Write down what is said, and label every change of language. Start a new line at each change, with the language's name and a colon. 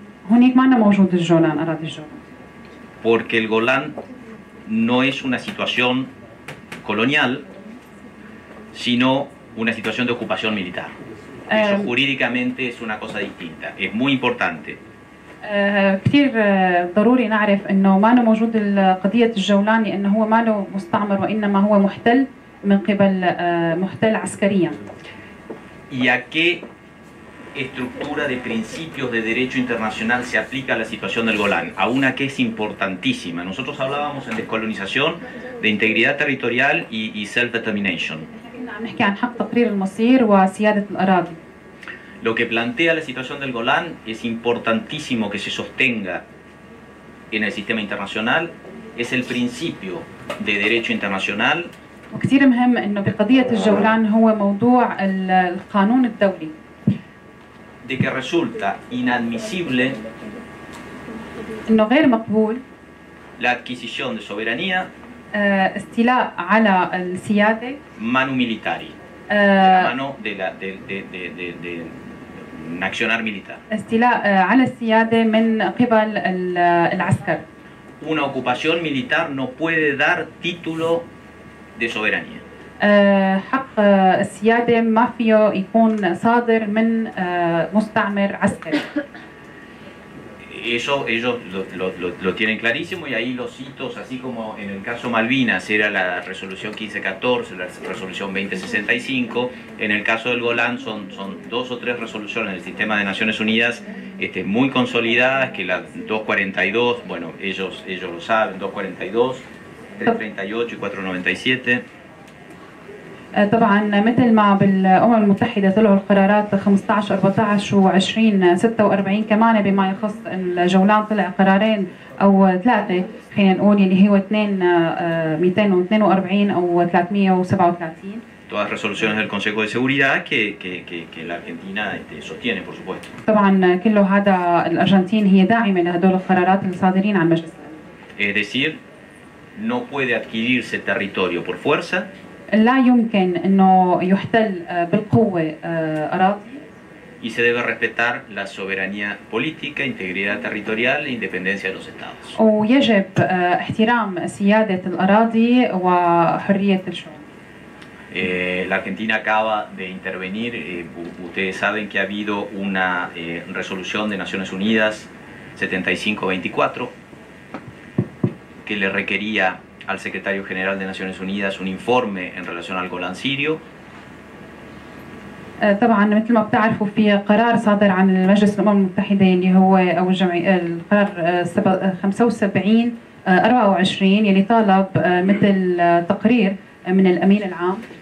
Arabic: هناك ما موجود الجولان، أراضي الجولان.
Spanish: Porque el Golán no es una situación colonial, sino una situación de ocupación militar. Eso jurídicamente es una cosa distinta. Es muy importante.
Arabic: كثير ضروري نعرف انه ما موجود قضيه الجولان، لانه هو ما له مستعمر وانما هو محتل من قبل محتل عسكريا.
Spanish: ¿Y a qué estructura de principios de derecho internacional se aplica la situación del Golán? A una que es importantísima. Nosotros hablábamos en descolonización de integridad territorial y self-determination.
Arabic: عم نحكي عن حق تقرير المصير وسياده الاراضي.
Spanish: Lo que plantea la situación del Golán es importantísimo que se sostenga en el sistema internacional, es el principio de derecho internacional.
Arabic: وكثير مهم انه بقضيه الجولان هو موضوع القانون الدولي.
Spanish: De que resulta inadmisible
Arabic: انه غير مقبول
Spanish: la adquisición de soberanía
Arabic: استيلاء على السياده
Spanish: manu militari, de la mano de un accionar militar.
Arabic: استيلاء على السياده من قبل العسكر.
Spanish: Una ocupación militar no puede dar título de soberanía.
Arabic: حق السياده ما فيه يكون صادر من مستعمر عسكري.
Spanish: Eso ellos lo tienen clarísimo, y ahí los hitos, así como en el caso Malvinas era la resolución 1514, la resolución 2065, en el caso del Golán son 2 o 3 resoluciones del sistema de Naciones Unidas muy consolidadas, que la 242, bueno, ellos lo saben, 242, 338 y 497.
Arabic: طبعا مثل ما بالامم المتحده طلعوا القرارات 15 14 و20 46 كمان بما يخص الجولان طلع قرارين او 3 خلينا نقول اللي هو 242 او 337.
Spanish: Todas resoluciones del Consejo de Seguridad que la Argentina sostiene, por supuesto.
Arabic: طبعا كله هذا الارجنتين هي داعمه لهدول القرارات الصادرين عن مجلس.
Spanish: Es decir, no puede adquirirse territorio por fuerza.
Arabic: لا يمكن انه يحتل بالقوه اراضي.
Spanish: Y se debe respetar la soberanía política, integridad territorial e independencia de los estados.
Arabic: ويجب احترام سياده الاراضي وحريه الشعوب.
Spanish: La Argentina acaba de intervenir. Ustedes saben que ha habido una resolución de Naciones Unidas 7524 que le requería al secretario general de Naciones Unidas un informe en relación al Golán sirio.
Arabic: طبعا مثل ما بتعرفوا في قرار صادر عن المجلس الامم المتحده اللي هو او الجمعيه القرار 75 24 يلي طالب مثل تقرير من الامين العام.